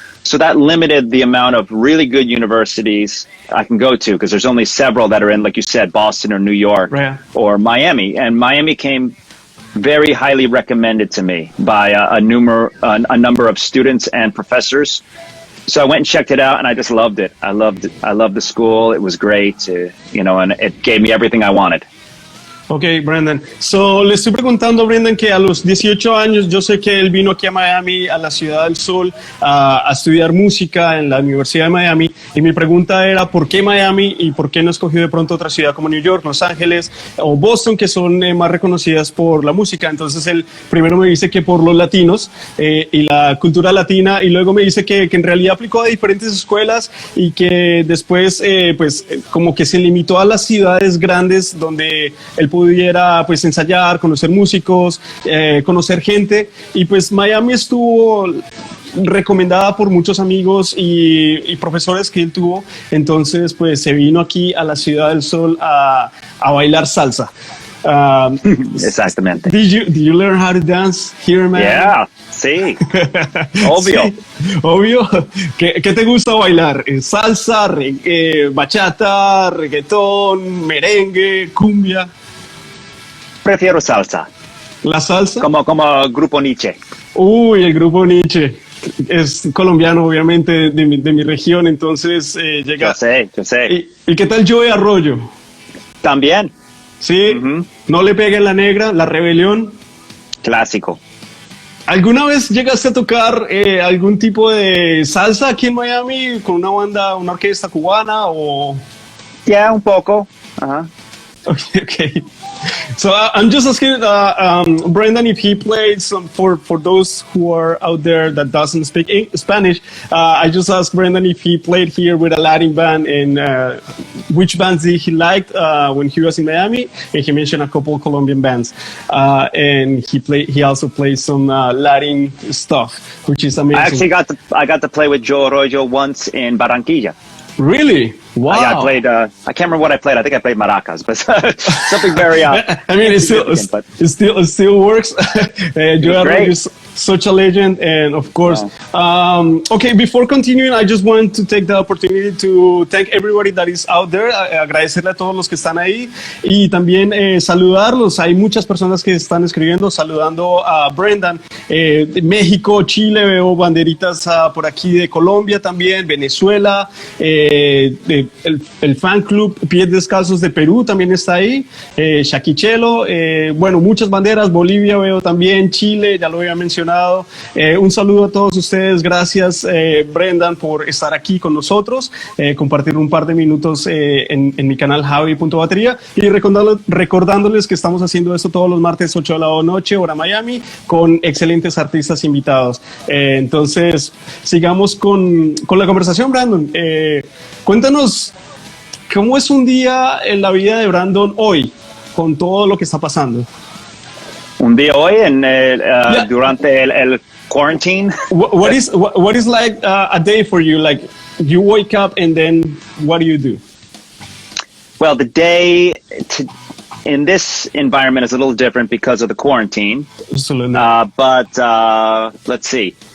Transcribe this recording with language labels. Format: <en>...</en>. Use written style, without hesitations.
<en>So that limited the amount of really good universities I can go to, because there's only several that are in, like you said, Boston or New York or Miami. And Miami came very highly recommended to me by a number of students and professors. So I went and checked it out, and I just loved it. I loved the school. It was great, and it gave me everything I wanted. Ok, Brendan.</en> <es>So, le estoy preguntando a Brendan que a los 18 años, yo sé que él vino aquí a Miami, a la Ciudad del Sol, a estudiar música en la Universidad de Miami, y mi pregunta era ¿por qué Miami y por qué no escogió de pronto otra ciudad como New York, Los Ángeles o Boston, que son más reconocidas por la música? Entonces él primero me dice que por los latinos y la cultura latina, y luego me dice que en realidad aplicó a diferentes escuelas y que después pues como que se limitó a las ciudades grandes donde él podía pudiera pues ensayar, conocer músicos, conocer gente, y pues Miami estuvo recomendada por muchos amigos y profesores que él tuvo. Entonces pues se vino aquí a la Ciudad del Sol a bailar salsa. Exactamente.</es> <en>Did you learn how to dance here, man?</en> <es>Yeah, sí. Obvio. Sí, obvio. ¿Qué te gusta bailar? ¿Salsa, bachata, reggaetón, merengue, cumbia? Prefiero salsa. ¿La salsa? Como grupo Nietzsche. Uy, el grupo Nietzsche. Es colombiano, obviamente, de mi región, entonces llega... Yo sé. ¿Y qué tal Joey Arroyo? También. Sí, No le pegue en la negra, La Rebelión. Clásico. ¿Alguna vez llegaste a tocar algún tipo de salsa aquí en Miami con una banda, una orquesta cubana o...? Yeah, un poco. Uh-huh.</es> <en>Okay. So I'm just asking Brendan if he played some for those who are out there that doesn't speak Spanish. I just asked Brendan if he played here with a Latin band and which bands did he liked when he was in Miami. And he mentioned a couple of Colombian bands, and he also played some Latin stuff, which is amazing. I actually got to play with Joe Arroyo once in Barranquilla. Really? Wow. I played. I can't remember what I played. I think I played maracas, but something very. I mean, it still works. Joe Arroyo is such a legend, and of course. Okay, before continuing, I just want to take the opportunity to thank everybody that is out there.</en> <es>Agradecerle a todos los que están ahí y también saludarlos. Hay muchas personas que están escribiendo, saludando a Brendan. De México, Chile, veo banderitas por aquí de Colombia también, Venezuela. El fan club Pies Descalzos de Perú también está ahí, Shaquichelo, bueno, muchas banderas, Bolivia veo también, Chile, ya lo había mencionado. Un saludo a todos ustedes, gracias Brendan por estar aquí con nosotros, compartir un par de minutos en mi canal Xavi.Bateria y recordándoles que estamos haciendo esto todos los martes 8 de la noche, hora Miami, con excelentes artistas invitados. Entonces, sigamos con la conversación, Brandon. Cuéntanos, ¿cómo es un día en la vida de Brandon hoy, con todo lo que está pasando? Un día hoy durante el quarantine.</es> <en>What is like a day for you? Like you wake up and then what do you do? Well, the day in this environment is a little different because of the quarantine. Absolutely. But let's see.</en>